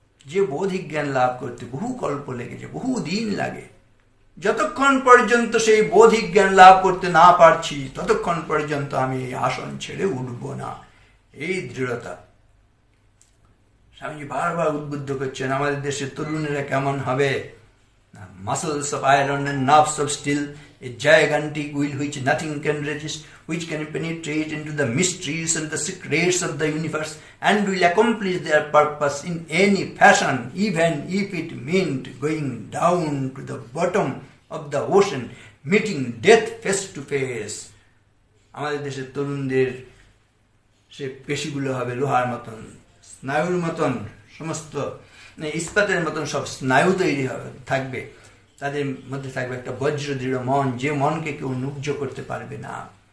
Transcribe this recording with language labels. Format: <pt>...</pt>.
<bn>যে বোধিক জ্ঞান লাভ করতে বহু কল্প লেগেছে, বহু দিন লাগে, যতক্ষণ পর্যন্ত সেই বোধিক জ্ঞান লাভ করতে না পারছি ততক্ষণ পর্যন্ত আমি এই আসন ছেড়ে উঠব না। এই দৃঢ়তা স্বামীজি বারবার উদ্বুদ্ধ করছেন। আমাদের দেশের তরুণেরা কেমন হবে?</bn> <en>Muscles of iron and nerves of steel, a gigantic will which nothing can resist, which can penetrate into the mysteries and the secrets of the universe, and will accomplish their purpose in any fashion, even if it meant going down to the bottom of the ocean, meeting death face to face.</en> <bn>আমাদের দেশের তরুণদের সে পেশিগুলো হবে লোহার মতন, স্নায়ুর মতন, সমস্ত ইস্পাতের মতন সব স্নায়ু তৈরি থাকবে। তাদের মধ্যে থাকবে একটা বজ্র দৃঢ় মন, যে মনকে কেউ নুব্জ করতে পারবে না।</bn>